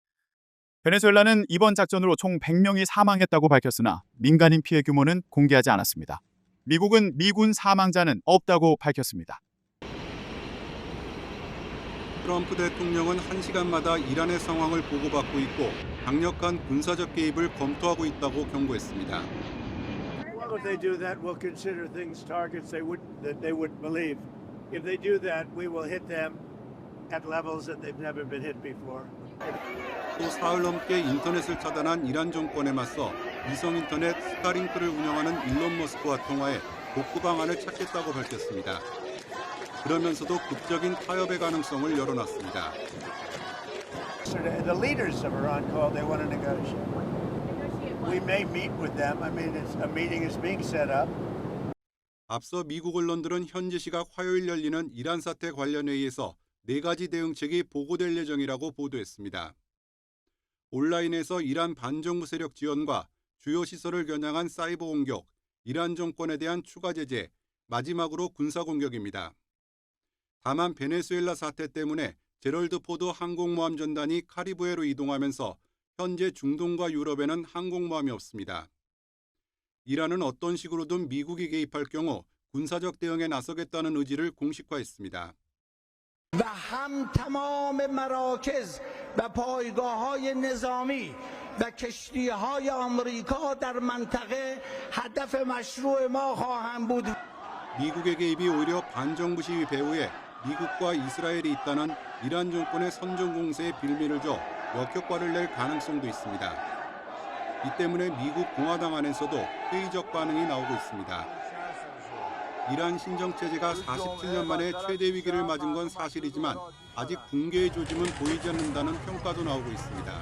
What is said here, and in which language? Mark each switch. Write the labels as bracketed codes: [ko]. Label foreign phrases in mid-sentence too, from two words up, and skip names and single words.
[ko] 베네수엘라는 이번 작전으로 총 100명이 사망했다고 밝혔으나 민간인 피해 규모는 공개하지 않았습니다. 미국은 미군 사망자는 없다고 밝혔습니다. 트럼프 대통령은 1시간마다 이란의 상황을 보고받고 있고 강력한 군사적 개입을 검토하고 있다고 경고했습니다. [en] If they do that, we'll consider things targets that they wouldn't believe. If they do that, we will hit them at levels that they've never been hit before. [ko] 또 사흘 넘게 인터넷을 차단한 이란 정권에 맞서 위성 인터넷 스타링크를 운영하는 일론 머스크와 통화해 복구 방안을 찾겠다고 밝혔습니다. 그러면서도 극적인 타협의 가능성을 열어놨습니다. [en] The leaders of Iran called. They want to negotiate. We may meet with them. I mean, a meeting is being set up. [ko] 앞서 미국 언론들은 현지 시각 화요일 열리는 이란 사태 관련 회의에서 4가지 대응책이 보고될 예정이라고 보도했습니다. 온라인에서 이란 반정부 세력 지원과 주요 시설을 겨냥한 사이버 공격, 이란 정권에 대한 추가 제재, 마지막으로 군사 공격입니다. 다만 베네수엘라 사태 때문에 제럴드 포드 항공모함 전단이 카리브해로 이동하면서 현재 중동과 유럽에는 항공모함이 없습니다. 이란은 어떤 식으로든 미국이 개입할 경우 군사적 대응에 나서겠다는 의지를 공식화했습니다. [fa] و هم تمام مراکز و پایگاه‌های نظامی و کشتی‌های آمریکا در منطقه هدف مشروع ما خواهند بود. [ko] 미국의 개입이 오히려 반정부 시위 배후에 미국과 이스라엘이 있다는 이란 정권의 선전 공세에 빌미를 줘 역효과를 낼 가능성도 있습니다. 이 때문에 미국 공화당 안에서도 회의적 반응이 나오고 있습니다. 이란 신정체제가 47년 만에 최대 위기를 맞은 건 사실이지만 아직 붕괴의 조짐은 보이지 않는다는 평가도 나오고 있습니다.